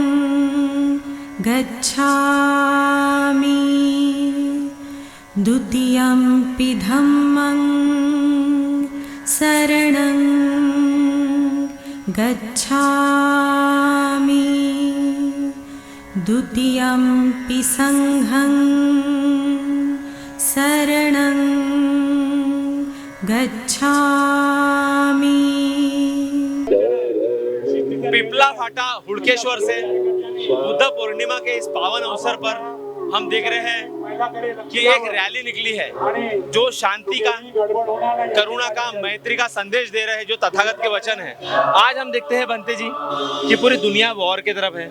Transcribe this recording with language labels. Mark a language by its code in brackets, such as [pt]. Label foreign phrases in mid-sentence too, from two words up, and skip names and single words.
[pi] गच्छामि, द्वितीयंपि धम्मं शरणं गच्छामि, द्वितीयंपि संघं शरणं गच्छामि। [hi] पिपला फाटा हुड़केश्वर से बुद्ध पूर्णिमा के इस पावन अवसर पर हम देख रहे हैं कि एक रैली निकली है जो शांति का, करुणा का, मैत्री का संदेश दे रहे हैं, जो तथागत के वचन है। आज हम देखते हैं बंते जी कि पूरी दुनिया वॉर की तरफ है।